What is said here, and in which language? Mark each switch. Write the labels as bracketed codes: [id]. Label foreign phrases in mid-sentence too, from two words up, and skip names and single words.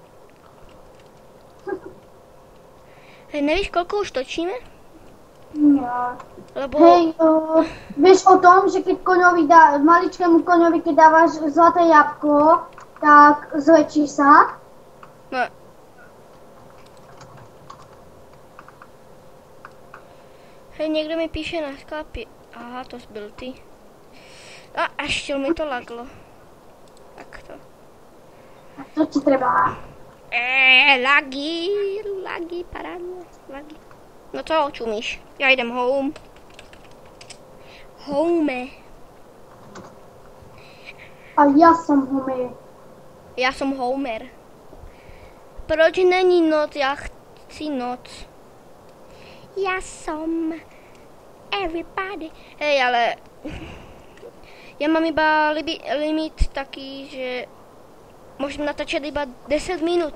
[sk] Hej, nevíš, koľko už točíme? Nie. Lebo... Hej, vieš o tom, že keď maličkému koňovi, keď dávaš zlaté jabko, tak zväčší sa? [cs] Ne. Hej, někdo mi píše na Skype. Aha, to byl ty. A ještě mi to laglo. Tak to. [sk] A to ti treba. [cs] Lagi, parádně, lagi. No co, čumíš? Já jdem home. Home. [sk] A ja som Homer. [cs] Já jsem Homer. Proč není noc? Já chci noc. Já jsem everybody. Hej, ale já mám [sk] iba limit taký, [cs] že můžeme natáčet iba 10 minut.